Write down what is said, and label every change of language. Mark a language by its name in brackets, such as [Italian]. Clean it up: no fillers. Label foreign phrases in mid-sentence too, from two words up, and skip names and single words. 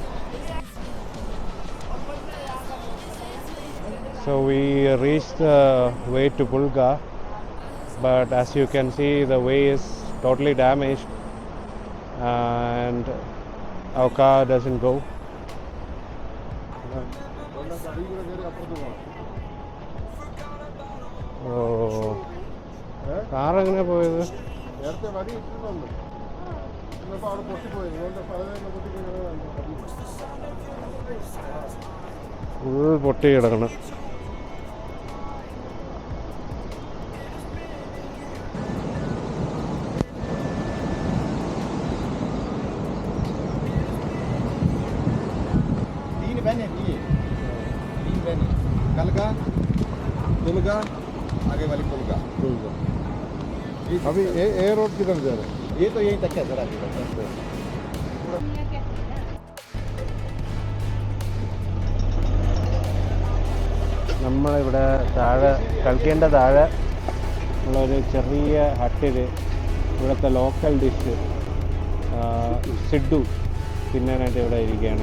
[English] So we reached the way to Bulga, but as you can see the way is totally damaged and our car doesn't go. [Malayalam] Oh, car എങ്ങനെ പോയത്? ഫുൾ പൊട്ടി കിടക്കണം. कलगा दुलगा आगे वाली पुलगा। [Hindi] अभी ये रोड किधर जा रहा है? ये तो यहीं तक है सर आगे तक। [Malayalam] നമ്മളിവിടെ താഴെ കളിക്കേണ്ട താഴെ ഉള്ളൊരു ചെറിയ ഹട്ടിൽ ഇവിടുത്തെ [English] local dish [Malayalam] സിഡ്ഡു തിന്നാനായിട്ട് ഇവിടെ ഇരിക്കുകയാണ്.